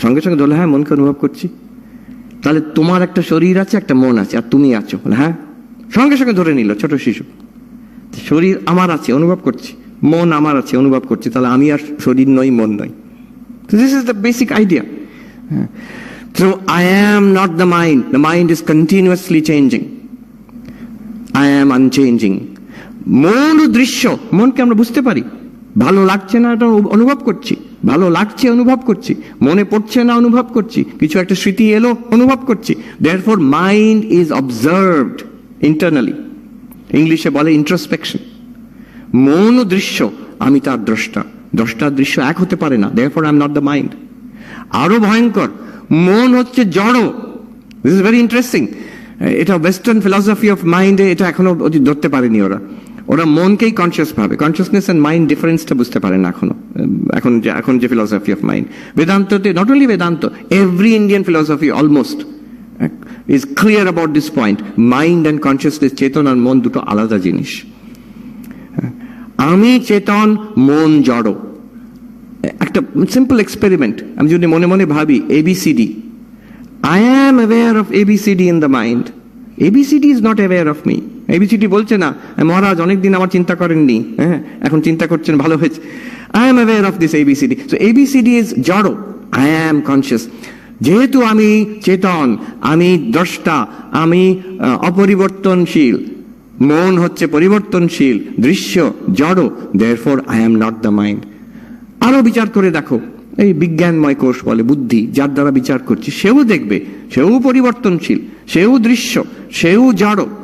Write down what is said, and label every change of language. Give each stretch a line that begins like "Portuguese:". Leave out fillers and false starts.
Bangla: সঙ্গে সঙ্গে বলে হ্যাঁ মনকে অনুভব করছি। তাহলে তোমার একটা শরীর আছে, একটা মন আছে, আর তুমি আছো? বলে হ্যাঁ। সঙ্গে সঙ্গে ধরে নিল ছোট শিশু, শরীর আমার আছে, অনুভব করছি, মন আমার আছে, অনুভব করছি, তাহলে আমি আর শরীর নই, মন নই।
English: This is the basic idea. So I am not the mind. The mind is continuously changing. I am unchanging.
Bangla: মন দৃশ্য, মনকে আমরা বুঝতে পারি। ভালো লাগছে না, এটা অনুভব করছি, ভালো লাগছে অনুভব করছি, মনে পড়ছে না অনুভব করছি, কিছু একটা স্মৃতি এলো অনুভব করছি।
English: Therefore mind is observed internally.
Bangla: ইংলিশে বলে introspection. মন দৃশ্য, আমি তার দ্রষ্টা, দ্রষ্টা দৃশ্য এক হতে পারে না।
English: Therefore I am not the mind.
Bangla: আরো ভয়ঙ্কর, মন হচ্ছে জড়।
English: This is very interesting.
Bangla: এটা ওয়েস্টার্ন ফিলসফি অফ মাইন্ডে এটা এখনো ধরতে পারেনি ওরা মনকেই কনসিয়াস ভাবে।
English: consciousness and mind ডিফারেন্সটা
Bangla: বুঝতে পারে না এখন যে
English: Philosophy of mind. বেদান্ততে, not only Vedanta, every Indian philosophy almost is clear about this point.
Bangla: Mind and consciousness, চেতন আর মন দুটো আলাদা জিনিস। আমি চেতন, মন জড়। একটা সিম্পল এক্সপেরিমেন্ট, আমি যদি মনে মনে ভাবি
English: ABCD, I am aware of ABCD in the mind. ABCD is not aware of me.
Bangla: ABCD বলছে না মহারাজ অনেকদিন আমার চিন্তা করেননি, হ্যাঁ এখন চিন্তা করছেন, ভালো হয়েছে।
English: I am aware of this ABCD. So ABCD is জড়, I am conscious.
Bangla: যেহেতু আমি চেতন, আমি দ্রষ্টা, আমি অপরিবর্তনশীল, মন হচ্ছে পরিবর্তনশীল, দৃশ্য জড়,
English: therefore I am not the mind.
Bangla: আরো বিচার করে দেখো, এই বিজ্ঞানময় কোষ বলে বুদ্ধি, যার দ্বারা বিচার করছি, সেও দেখবে সেও পরিবর্তনশীল, সেও দৃশ্য, সেও জড়।